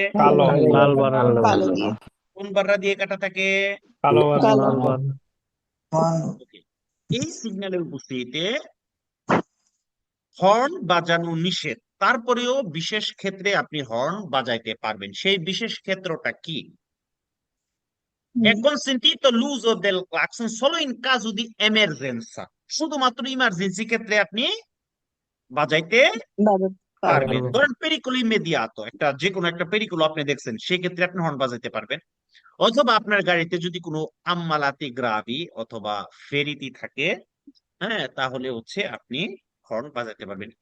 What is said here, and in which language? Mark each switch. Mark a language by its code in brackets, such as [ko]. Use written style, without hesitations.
[bn] কালো দিয়ে। কোন বাররা দিয়ে কাটা থাকে? কালো। Okay. এই সিগন্যালের উপস্থিতিতে হর্ন বাজানো নিষেধ, তারপরেও বিশেষ ক্ষেত্রে আপনি হর্ন বাজাইতে পারবেন। সেই বিশেষ ক্ষেত্রটা কি? [it] È consentito l'uso del clacson solo in caso di emergenza. [bn] শুধুমাত্র ইমার্জেন্সি ক্ষেত্রে আপনি বাজাইতে পারবেন। ধরেন [it] পেরিকল ইমেডিয়াতো, [bn] যে কোনো একটা পেরিকল আপনি দেখছেন, সেক্ষেত্রে আপনি হর্ন বাজাইতে পারবেন। অথবা আপনার গাড়িতে যদি কোনো [it] আম্মালাতি গ্রাভি [bn] অথবা ফেরিতি থাকে, হ্যাঁ, তাহলে হচ্ছে আপনি হর্ন বাজাতে পারবেন।